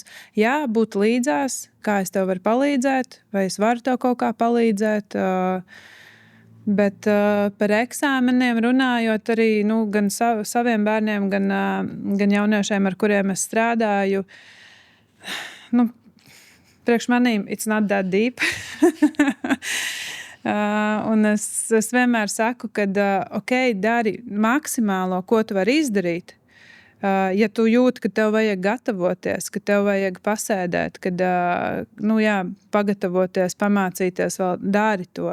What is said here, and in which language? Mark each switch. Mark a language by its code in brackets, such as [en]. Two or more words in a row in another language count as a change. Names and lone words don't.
[lv] Jā, būt līdzās, kā es tev varu palīdzēt, vai es varu tev kaut kā palīdzēt. Bet par eksāmeniem runājot arī gan saviem bērniem, gan jauniešiem, ar kuriem es strādāju. Priekš manīm [en] it's not that deep. [lv] Un es vienmēr saku, ka dari maksimālo, ko tu vari izdarīt. Ja tu jūti, ka tev vajag gatavoties, ka tev vajag pasēdēt, kad pagatavoties, pamācīties, vēl dari to.